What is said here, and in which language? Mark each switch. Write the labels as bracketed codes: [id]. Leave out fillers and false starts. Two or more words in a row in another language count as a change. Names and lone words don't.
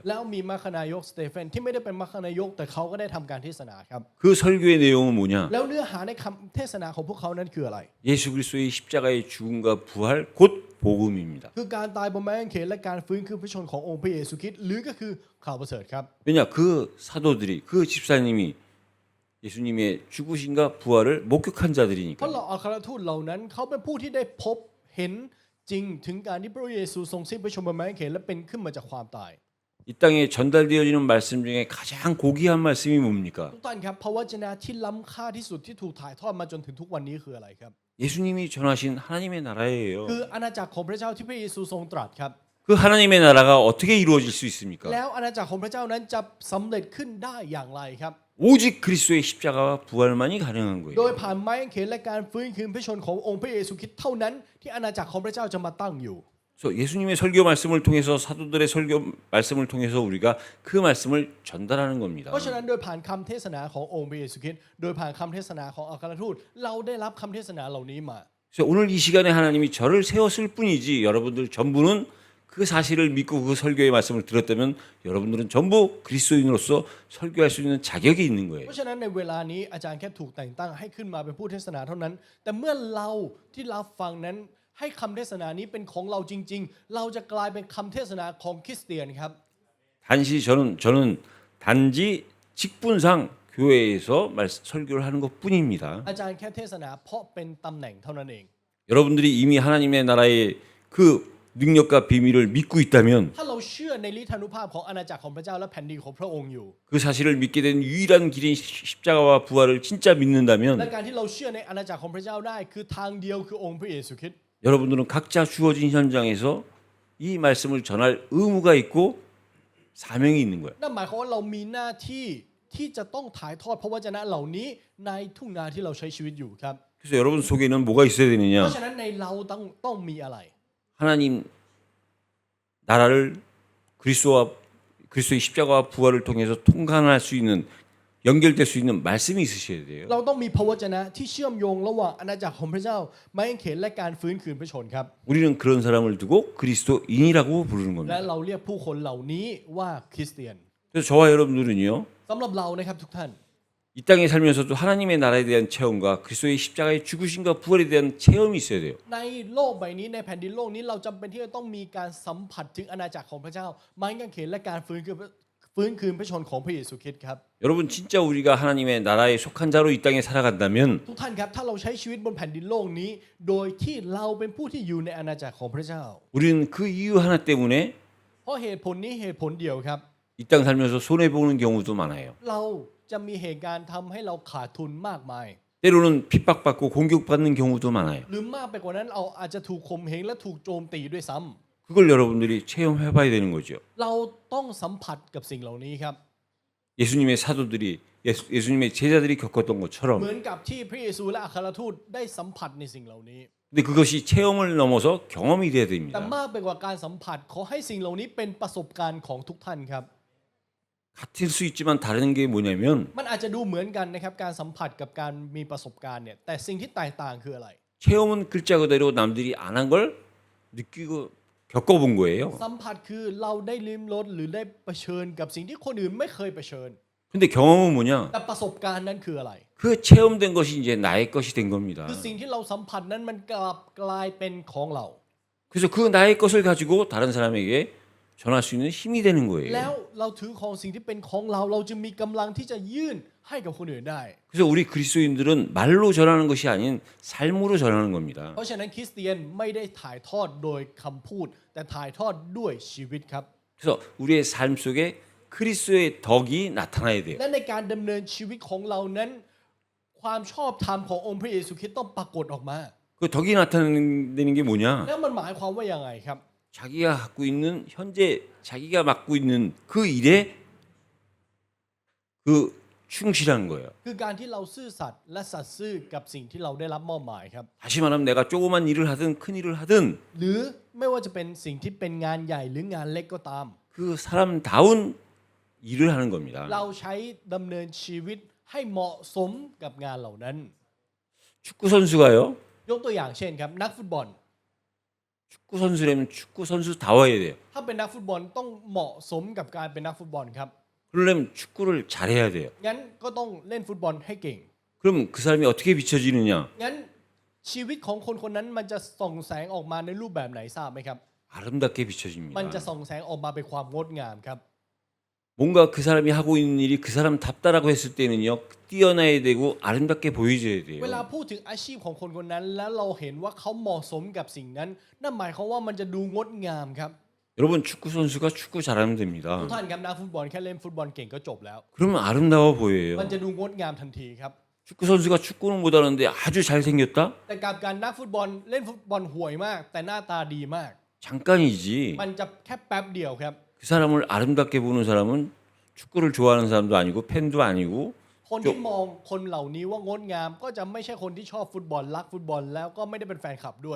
[th] แล้วมีมัคคณายกสเตเฟนที่ไม่ได้เป็นมัคคณายกแต่เขาก็ได้ทำการเทศนาครับ [ko] 그 설교의 내용은 뭐냐? [th] แล้วเนื้อหาในคำเทศนาของพวกเขานั้นคืออะไร [ko] 예수 그리스도의 십자가의 죽음과 부활 곧 복음입니다. [th] คือการตายบนไม้กางเขนและการฟื้นคืนพระชนขององค์พระเยซูคริสต์หรือก็คือข่าวประเสริฐครับ [ko] 왜냐 그 사도들이 그 집사님이 예수님의 죽으심과 부활을 목격한 [th] เพราะ [ko] 자들이니까. [th] เราอัครทูตเหล่านั้นเขาเป็นผู้ที่ได้พบเห็นจริงถึงการที่พระเยซูทรงสิ้นพระชนม์บนไม้กางเขนและเป็นขึ้นมาจากความตาย [ko] 이 땅에 전달되어지는 말씀 중에 가장 고귀한 말씀이 뭡니까? [th] ทุกท่านครับพระวจนะที่ล้ำค่าที่สุดที่ถูกถ่ายทอดมาจนถึงทุกวันนี้คืออะไรครับ [ko] 예수님이 전하신 하나님의 나라예요. [th] คืออาณาจักรของพระเจ้าที่พระเยซูทรงตรัสครับ [ko] 그 하나님의 나라가 어떻게 이루어질 수 있습니까? [th] แล้วอาณาจักรของพระเจ้านั้นจะสำเร็จขึ้นได้อย่างไรครับ [ko] 오직 그리스도의 십자가와 부활만이 가능한 [th] โดย [ko] 거예요. [th] ผ่านไม้กางเขนและการฟื้นคืนพระชนขององค์พระเยซูคริสต์เท่านั้นที่อาณาจักรของพระเจ้าจะมาตั้งอยู่ [ko] 그래서 예수님의 설교 말씀을 통해서 사도들의 설교 말씀을 통해서 우리가 그 말씀을 전달하는 겁니다. [th] เพราะฉะนั้นโดยผ่านคำเทศนาขององค์พระเยซูคริสต์โดยผ่านคำเทศนาของอัครทูตเราได้รับคำเทศนาเหล่านี้มา [ko] 그래서 오늘 이 시간에 하나님이 저를 세웠을 뿐이지 여러분들 전부는 그 사실을 믿고 그 설교의 말씀을 들었다면 여러분들은 전부 그리스도인으로서 설교할 수 있는 자격이 있는 [th] เพ [ko] 거예요. [th] ราะฉะนั้นในเวลานี้อาจารย์แค่ถูกแต่งตั้งให้ขึ้นมาเป็นผู้เทศนาเท่านั้น แต่เมื่อเราที่รับฟังนั้นให้คำเทศนานี้เป็นของเราจริงๆ เราจะกลายเป็นคำเทศนาของคริสเตียนครับ [ko] 단지 저는 단지 직분상 교회에서 설교를 하는 것뿐입니다. [th] อาจารย์แค่เทศนาเพราะเป็นตำแหน่งเท่านั้นเอง [ko] 여러분들이 이미 하나님의 나라의 그 능력과 비밀을 믿고 있다면 [th] ถ้าเราเชื่อในฤทธานุภาพของอาณาจักรของพระเจ้าและแผ่นดินของพระองค์อยู่ [ko] 그 사실을 믿게 된 유일한 길인 십자가와 부활을 진짜 [th] และ [ko] 믿는다면 [th] การที่เราเชื่อในอาณาจักรของพระเจ้าได้คือทางเดียวคือองค์พระเยซูคริสต์ [ko] 여러분들은 각자 주어진 현장에서 이 말씀을 전할 의무가 있고 사명이 있는 거예요. [th] นั่นหมายความว่าเรามีหน้าที่ที่จะต้องถ่ายทอดพระวจนะเหล่านี้ในทุ่งนาที่เราใช้ชีวิตอยู่ครับ [ko] 그래서 여러분 속에는 뭐가 있어야 [th] เพ [ko] 되느냐? [th] ราะฉะนั้นในเราต้องมีอะไร [ko] 하나님 나라를 그리스도의 십자가와 부활을 통해서 통관할 수 있는 연결될 수 있는 말씀이 있으셔야 돼요. [th] เราต้องมีพระวจนะที่เชื่อมโยงระหว่างอาณาจักรของพระเจ้าไม้กางเขนและการฟื้นคืนพระชนครับ [ko] 우리는 그런 사람을 두고 그리스도인이라고 부르는 [th] และ [ko] 겁니다. [th] เราเรียกผู้คนเหล่านี้ว่าคริสเตียน [ko] 그래서 저와 여러분들은요. [th] สำหรับเรานะครับทุกท่าน [ko] 이 땅에 살면서도 하나님의 나라에 대한 체험과 그리스도의 십자가의 죽으심과 부활에 대한 체험이 있어야 돼요. [th] ในโลกใบนี้ในแผ่นดินโลกนี้เราจำเป็นที่จะต้องมีการสัมผัสถึงอาณาจักรของพระเจ้าไม้กางเขนและการฟื้นคืนพระชนของพระเยซูคริสต์ครับ [ko] 여러분 진짜 우리가 하나님의 나라에 속한 자로 이 땅에 살아간다면 [th] ทุกท่านครับถ้าเราใช้ชีวิตบนแผ่นดินโลกนี้ โดยที่เราเป็นผู้ที่อยู่ในอาณาจักรของพระเจ้า [ko] 우리는 그 이유 하나 때문에 [th] เพราะเหตุผลนี้เหตุผลเดียวครับ [ko] 이 땅 살면서 손해 보는 경우도 많아요. [th] เราจะมีเหตุการณ์ทำให้เราขาดทุนมากมาย [ko] 때로는 핍박받고 공격받는 경우도 많아요. [th] หรือมากไปกว่านั้นเราอาจจะถูกข่มเหงและถูกโจมตีด้วยซ้ำ [ko] 그걸 여러분들이 체험해봐야 되는 거죠. [th] เราต้องสัมผัสกับสิ่งเหล่านี้ครับ [ko] 예수님의 사도들이 예수님의 제자들이 겪었던 [th] เหมื [ko] 것처럼. [th] อนกับที่พระเยซูและอัครทูตได้สัมผัสในสิ่งเหล่านี้ [ko] 근데 그것이 체험을 넘어서 경험이 돼야 [th] แต่ [ko] 됩니다. [th] มากไปกว่าการสัมผัสขอให้สิ่งเหล่านี้เป็นประสบการณ์ของทุกท่านครับ [ko] 같을 수 있지만 다른 게 뭐냐면 [th] มันอาจจะดูเหมือนกันนะครับการสัมผัสกับการมีประสบการณ์เนี่ยแต่สิ่งที่แตกต่างคืออะไร [ko] 체험은 글자 그대로 남들이 안 한 걸 느끼고 겪어본 거예요. [th] สัมผัสคือเราได้ลิ้มรสหรือได้เผชิญกับสิ่งที่คนอื่นไม่เคยเผชิญ [ko] 근데 경험은 뭐냐? [th] แต่ประสบการณ์นั้นคืออะไร [ko] 그 체험된 것이 이제 나의 것이 된 겁니다. [th] คือสิ่งที่เราสัมผัสนั้นมันกลับกลายเป็นของเรา [ko] 그래서 그 나의 것을 가지고 다른 사람에게 전할 수 있는 힘이 되는 [th] แล้ว [ko] 거예요. [th] เราถือของสิ่งที่เป็นของเราเราจึงมีกำลังที่จะยื่นให้กับคนอื่นได้ [ko] 그래서 우리 그리스도인들은 말로 전하는 것이 아닌 삶으로 전하는 겁니다. [th] เพราะฉะนั้นคริสเตียนไม่ได้ถ่ายทอดโดยคำพูด แต่ถ่ายทอดด้วยชีวิตครับ [ko] 그래서 우리의 삶 속에 그리스도의 덕이 나타나야 돼요. [th] และในการดำเนินชีวิตของเรานั้น ความชอบธรรมขององค์พระเยซูคริสต์ต้องปรากฏออกมา [ko] 그 덕이 나타나는 게 뭐냐? [th] แล้วมันหมายความว่ายังไงครับ [ko] 자기가 갖고 있는 현재 자기가 맡고 있는 그 일에 그 충실한 거예요. [th] คือการที่เราซื่อสัตย์และสัตย์ซื่อกับสิ่งที่เราได้รับมอบหมายครับ [ko] 다시 말하면 내가 조그만 일을 하든 큰 일을 하든 [th] หรือไม่ว่าจะเป็นสิ่งที่เป็นงานใหญ่หรืองานเล็กก็ตาม [ko] 그 사람다운 일을 하는 겁니다. [th] เราใช้ดำเนินชีวิตให้เหมาะสมกับงานเหล่านั้น [ko] 축구 선수가요. [th] ยกตัวอย่างเช่นครับนักฟุตบอล [ko] 축구 선수라면 축구 선수다워야 돼요. [th] ถ้าเป็นนักฟุตบอลต้องเหมาะสมกับการเป็นนักฟุตบอลครับ [ko] 그러려면 축구를 잘해야 돼요. [th] งั้นก็ต้องเล่นฟุตบอลให้เก่ง [ko] 그럼 그 사람이 어떻게 비춰지느냐? [th] งั้นชีวิตของคนคนนั้นมันจะส่องแสงออกมาในรูปแบบไหนทราบไหมครับ [ko] 아름답게 [th] มันจะ [ko] 비춰집니다. [th] ส่องแสงออกมาเป็นความงดงามครับ [ko] 뭔가 그 사람이 하고 있는 일이 그 사람답다라고 했을 때는요. 뛰어나야 되고 아름답게 보여줘야 [th] เวลา [ko] 돼요. [th] พูดถึงอาชีพของคนคนนั้น แล้วเราเห็นว่าเขาเหมาะสมกับสิ่งนั้น นั่นหมายความว่ามันจะดูงดงามครับ [ko] 여러분 축구 선수가 축구 잘하면 [th] ทุก [ko] 됩니다. [th] ท่านครับนักฟุตบอลแค่เล่นฟุตบอลเก่งก็จบแล้ว [ko] 그러면 아름다워 보여요. [th] มันจะดูงดงามทันทีครับ [ko] 축구 선수가 축구는 못하는데 아주 잘생겼다? [th] แต่กับการนักฟุตบอลเล่นฟุตบอลห่วยมาก แต่หน้าตาดีมาก [ko] 잠깐이지. [th] มันจะแค่แป๊บเดียวครับ [ko] 그 사람을 아름답게 보는 사람은 축구를 좋아하는 사람도 아니고 팬도 아니고 [th] คนที่มองคนเหล่านี้ว่างดงามก็จะไม่ใช่คนที่ชอบฟุตบอลรักฟุตบอลแล้วก็ไม่ได้เป็นแฟนคลับด้วย